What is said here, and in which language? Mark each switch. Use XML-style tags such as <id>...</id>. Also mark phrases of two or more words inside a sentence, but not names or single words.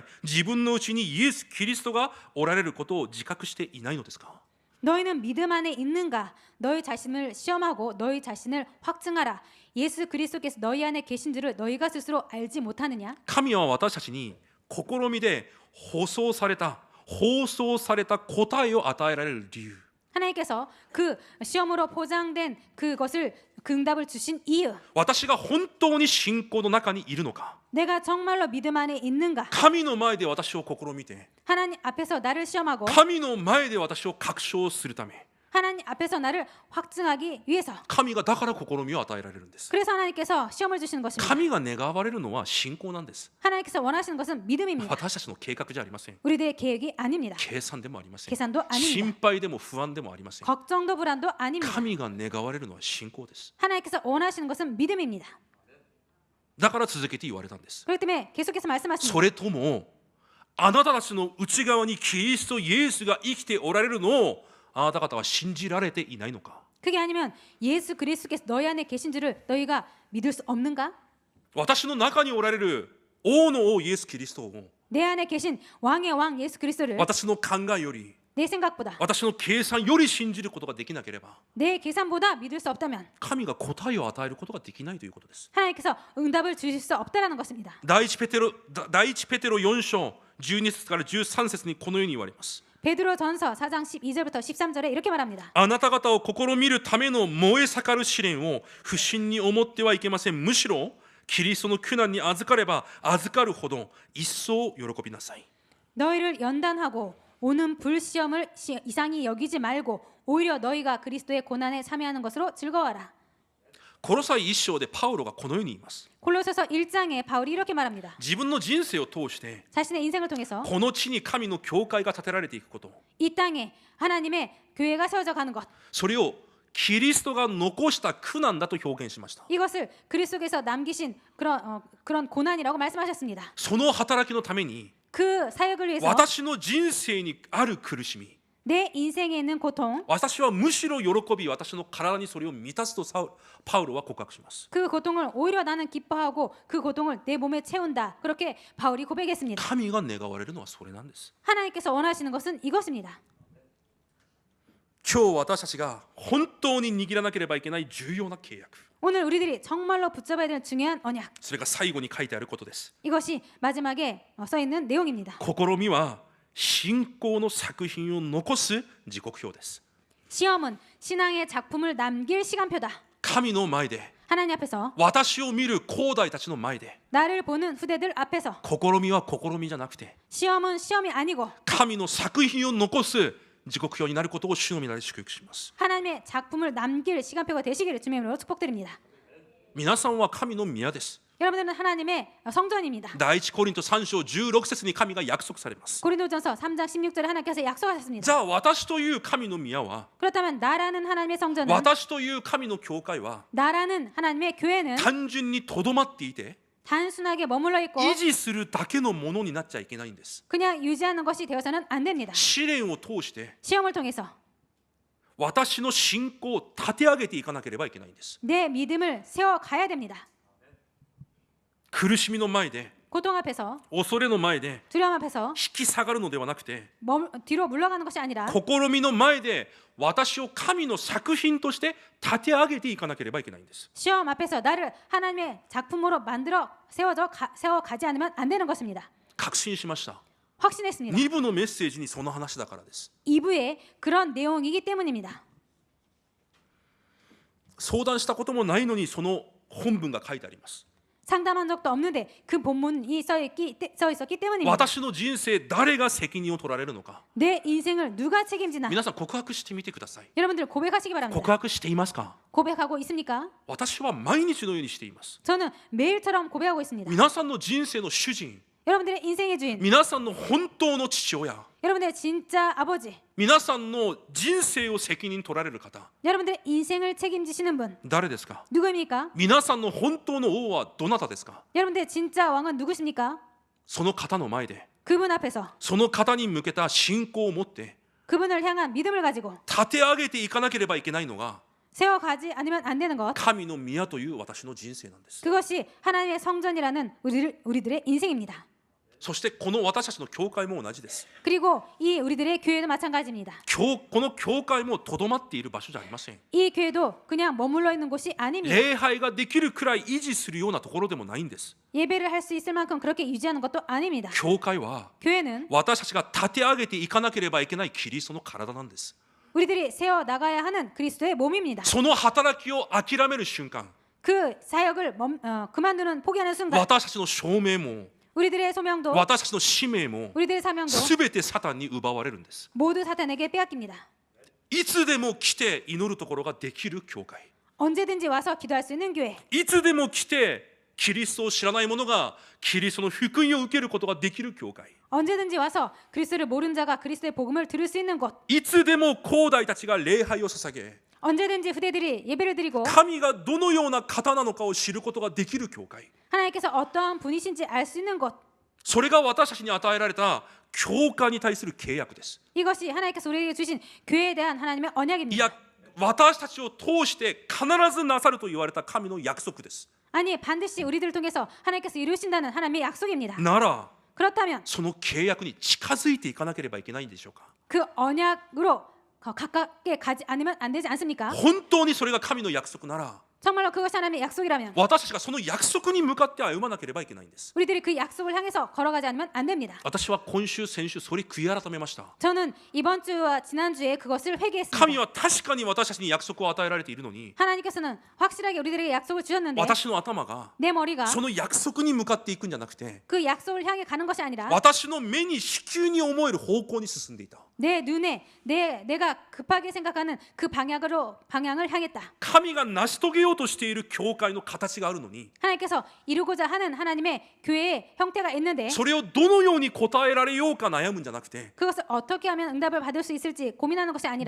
<ja>自分のうちにイエス・キリストがおられることを自覚していないのですか？</ja> <ko>너희는 믿음 안에 있는가? 너희 자신을 시험하고 너희 자신을 확증하라. 예수 그리스도께서 너희 안에 계신 줄을 너희가 스스로 알지 못하느냐?</ko> <ja>神は私たちに試みで放送された答えを与えられる理由</ja> <ko>하나님께서 그 시험으로 포장된 그것을 그 응답을 주신 이유.</ko> <ja>私が本当に信仰の中にいるのか</ja> <ko>내가 정말로 믿음 안에 있는가?</ko> <ja>神の前で私を試みて</ja> <ko>하나님 앞에서 나를 시험하고</ko> <ja>神の前で私を確証するため</ja> <ko>하나님 앞에서 나를 확증하기 위해서.</ko> <ja>神がだから試みを与えられるんです。</ja> <ko>그래서 하나님께서 시험을 주시는 것입니다.</ko> <ja>神が願われるのは信仰なんです。</ja> <ko>하나님께서 원하시는 것은 믿음입니다.</ko> <ja>私たちの計画じゃありません。</ja> <ko>우리들의 계획이 아닙니다.</ko> <ja>計算でもありません。</ja> <ko>계산도 아닙니다.</ko> <ja>心配でも不安でもありません。</ja> <ko>걱정도 불안도 아닙니다.</ko> <ja>神が願われるのは信仰です。</ja> <ko>하나님께서 원하시는 것은 믿음입니다.</ko> <ja>だから続けて言われたんです。</ja> <ko>그렇기 때문에 계속해서 말씀하십니다.</ko> <ja>それともあなたたちの内側にキリストイエスが生きておられるのをあなた方は信じられていないのか。</ja> <ko>그게 아니면 예수 그리스도께서 너희 안에 계신 줄을 너희가 믿을 수 없는가?</ko> <ja>私の中におられる王の王イエス・キリストを</ja> <ko>내 안에 계신 왕의 왕 예수 그리스도를</ko> <ja>私の考えより</ja> <ko>내 생각보다</ko> <ja>私の計算より信じることができなければ</ja> <ko>내 계산보다 믿을 수 없다면</ko> <ja>神が答えを与えることができないということです。</ja> <ko>하나님께서 응답을 주실 수 없다라는 것입니다.</ko> <ja>第一ペテロ4章12節から13節にこのように言われます。</ja> <ko>베드로전서 4장 12절부터 13절에 이렇게 말합니다.</ko> <ja>あなた方を試みるための燃え盛る試練を不審に思ってはいけません。むしろキリストの苦難に預かれば預かるほど一層喜びなさい。</ja> <ko>너희를 연단하고 오는 불시험을 이상히 여기지 말고 오히려 너희가 그리스도의 고난에 참여하는 것으로 즐거워하라.</ko> <ja>コロサイ1章でパウロがこのように言います。</ja> <ko>골로새서 1장에 바울이 이렇게 말합니다.</ko> <ja>自分の人生を通して</ja> <ko>자신의 인생을 통해서</ko> <ja>この地に神の教会が建てられていくこと、</ja> <ko>이 땅에 하나님의 교회가 세워져 가는 것,</ko> <ja>それをキリストが残した苦難だと表現しました。</ja> <ko>이것을 그리스도께서 남기신 그런 고난이라고 말씀하셨습니다.</ko> <ja>その働きのために</ja> <ko>그 사역을 위해서</ko> <ja>私の人生にある苦しみ、</ja> <ko>내 인생에 있는 고통,</ko> <ja>私はむしろ喜び私の体にそれを満たすとパウロは告白します。</ja> <ko>그 고통을 오히려 나는 기뻐하고 그 고통을 내 몸에 채운다. 그렇게 바울이 고백했습니다.</ko> <ja>神が願われるのはそれなんです。</ja> <ko>하나님께서 원하시는 것은 이것입니다.</ko> <ja>今日私たちが本当に握らなければいけない重要な契約、</ja> <ko>오늘 우리들이 정말로 붙잡아야 되는 중요한 언약,</ko> <ja>それが最後に書いてあることです。</ja> <ko>이것이 마지막에 써 있는 내용입니다.</ko> <ja>試みは信仰の作品を残す時刻表です。</ja> <ko>시험은 신앙의 작품을 남길 시간표다.</ko> <ja>神の前で、</ja> <ko>하나님 앞에서</ko> <ja>私を見る後代たちの前で、</ja> <ko>나를 보는 후대들 앞에서</ko> <ja>試みは試みじゃなくて</ja> <ko>시험은 시험이 아니고</ko> <ja>神の作品を残す時刻表になることを主の皆で祝福します。</ja> <ko>하나님의 작품을 남길 시간표가 되시기를 주님의 이름으로 축복드립니다.</ko> <ja>皆さんは神の宮です。</ja> <ko>여러분들은 하나님의 성전입니다.</ko> <ja>第一コリント3章16節に神が約束されます。</ja> <ko>고린도전서 3장 16절에 하나님께서 약속하셨습니다.</ko> <ja>じゃあ私という神の宮は、</ja> <ko>그렇다면 나라는 하나님의 성전은,</ko> <ja>私という神の教会は</ja> <ko>나라는 하나님의 교회는</ko> <ja>単純にとどまっていて</ja> <ko>단순하게 머물러 있고</ko> <ja>維持するだけのものになっちゃいけないんです。</ja> <ko>그냥 유지하는 것이 되어서는 안 됩니다.</ko> <ja>試練を通して</ja> <ko>시험을 통해서</ko> <ja>私の信仰を立て上げていかなければいけないんです。</ja> <ko>내 믿음을 세워가야 됩니다.</ko> <ja>苦しみの前で、</ja> <ko>고통 앞에서,</ko> <ja>恐れの前で</ja> <ko>두려움 앞에서</ko> <ja>引き下がるのではなくて、</ja> <ko>뒤로 물러가는 것이 아니라</ko> <ja>試みの前で私を神の作品として立て上げていかなければいけないんです。</ja> <ko>시험 앞에서 나를 하나님의 작품으로 만들어 세워가지 않으면 안 되는 것입니다.</ko> <ja>確信しました。</ja> <ko>확신했습니다.</ko> <ja>2部のメッセージにその話だからです。</ja> <ko>2부의 그런 내용이기 때문입니다.</ko> <ja>相談したこともないのにその本文が書いてあります。</ja> <ko>상담한 적도 없는데 그 본문이 써 있었기 때문입니다.</ko> <ja>私の人生誰が責任を取られるのか、</ja> <ko>내 인생을 누가 책임지나?</ko> <ja>皆さん告白してみてください。</ja> <ko>여러분들 고백하시기</ko> <ja>告</ja> <ko>바랍니다.</ko> <ja>白していますか？</ja> <ko>고백하고 있습니까?</ko> <ja>私は毎日のようにしています。</ja> <ko>저는 매일처럼 고백하고 있습니다.</ko> <ja>皆さんの人生の主人、</ja> <ko>여러분들의 인생의 주인,</ko> <ja>皆さんの本当の父親、</ja> <ko>여러분들의 진짜 아버지,</ko> <ja>皆さんの人生を責任取られる方、</ja> <ko>여러분들의 인생을 책임지시는 분</ko> <ja>誰ですか？</ja> <ko>누구입니까?</ko> <ja>皆さんの本当の王はどなたですか？</ja> <ko>여러분들의 진짜 왕은 누구십니까?</ko> <ja>その方の前で、</ja> <ko>그분 앞에서</ko> <ja>その方に向けた信仰を持って</ja> <ko>그분을 향한 믿음을 가지고</ko> <ja>立て上げていかなければいけないのが</ja> <ko>세워가지 않으면 안 되는 것,</ko> <ja>神の宮という私の人生なんです。</ja> <ko>그것이 하나님의 성전이라는 우리들의 인생입니다.</ko> <ja>そしてこの私たちの教会も同じです。</ja> <ko>그리고 이 우리들의 교회도 마찬가지입니다.</ko> <ja>この教会もとどまっている場所じゃありません。</ja> <ko>이 교회도 그냥 머물러 있는 곳이 아닙니다.</ko> <ja>礼拝ができるくらい維持するようなところでもないんです。</ja> <ko>예배를 할 수 있을 만큼 그렇게 유지하는 것도 아닙니다.</ko> <ja>教会は</ja> <ko>교회는</ko> <ja>私たちが立て上げていかなければいけないキリストの体なんです。</ja> <ko>우리들이 세워 나가야 하는 그리스도의 몸입니다.</ko> <ja>その働きを諦める瞬間、</ja> <ko>그 사역을 그만두는 포기하는 순간</ko> <ja>私たちの証明も</ja> <ko>우리들의 소명도</ko> <ja>私たちの使命も</ja> <ko>우리들의 사명도</ko> <ja>すべてサタンに奪われるんです。</ja> <ko>모두 사탄에게 빼앗깁니다.</ko> <ja>いつでも来て祈るところができる教会、</ja> <ko>언제든지 와서 기도할 수 있는 교회,</ko> <ja>いつでも来てキリストを知らない者がキリストの福音を受けることができる教会、</ja> <ko>언제든지 와서 그리스도를 모른 자가 그리스도의 복음을 들을 수 있는 곳,</ko> <ja>いつでも後代たちが礼拝を捧げ</ja> <ko>언제든지 후대들이 예배를 드리고</ko> <ja>神がどのような方なのかを知ることができる教会、</ja> <ko>하나님께서 어떠한 분이신지 알 수 있는 곳,</ko> <ja>それが私たちに与えられた教会に対する契約です。</ja> <ko>이것이 하나님께서 우리에게 주신 교회에 대한 하나님의</ko> <ja>い</ja> <ko>언약입니다.</ko> <ja>や、私たちを通して必ずなさると言われた神の約束です。</ja> <ko>아니 반드시 우리들을 통해서 하나님께서 이루신다는 하나님의 약속입니다.</ko> <ja>なら</ja> <ko>그렇다면</ko> <ja>その契約に近づいていかなければいけないんでしょうか。</ja> <ko>그 언약으로 가깝게 가지 않으면 안 되지 않습니까?</ko> <ja>本当にそれが神の約束なら</ja> <ko>정말로 그것이 하나님의 약속이라면</ko> <ja>私たちがその約束に向かって歩まなければいけないんです。</ja> <ko>우리들이 그 약속을 향해서 걸어가지 않으면 안 됩니다.</ko> <ja>私は今週先週それ悔い改めました。</ja> <ko>저는 이번 주와 지난 주에 그것을 회개했습니다.</ko> <ja>神は確かに私たちに約束を与えられているのに、</ja> <ko>하나님께서는 확실하게 우리들에게 약속을 주셨는데</ko> <ja>私の頭が</ja> <ko>내 머리가</ko> <ja>その約束に向かっていくんじゃなくて、</ja> <ko>그 약속을 향해 가는 것이 아니라</ko> <ja>私の目に至急に思える方向に進んでいた。</ja> <ko>내 눈에 내가 급하게 생각하는 그 방향을 향했다.</ko> <ja>神が成し遂げよようとしている教会の形があるのに、</ja> <ko>하나님께서 이루고자 하는 하나님의 교회의 형태가 있는데</ko> <ja>それをどのように答えられようか悩むんじゃなくて、</ja> <ko>그것을 어떻게 하면 응답을 받을 수 있을지 고민하는 것이 아니라</ko>